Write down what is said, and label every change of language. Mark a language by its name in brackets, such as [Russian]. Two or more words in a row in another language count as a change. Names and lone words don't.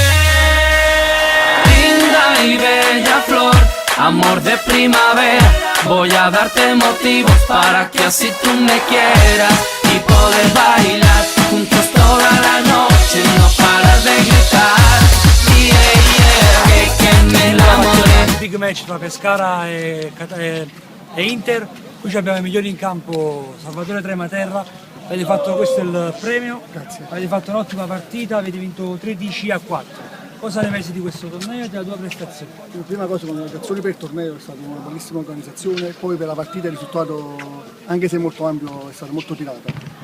[Spanish] Linda y bella flor, amor de primavera. Voy a darte motivos para que así tú me quieras y poder bailar juntos toda la noche y no parar de gritar. [English] Yeah, yeah, [Spanish] que me enamoré. [English] Big match [Italian] tra Pescara e Inter. Qui abbiamo i migliori in campo, Salvatore Trematerra. Avete fatto, questo è il premio. Grazie. Avete fatto un'ottima partita, avete vinto 13-4. Cosa ne pensi di questo torneo e della tua prestazione? Prima cosa, congratulazioni per il torneo, è stata una bellissima organizzazione, poi per la partita il risultato, anche se molto ampio, è stato molto tirata.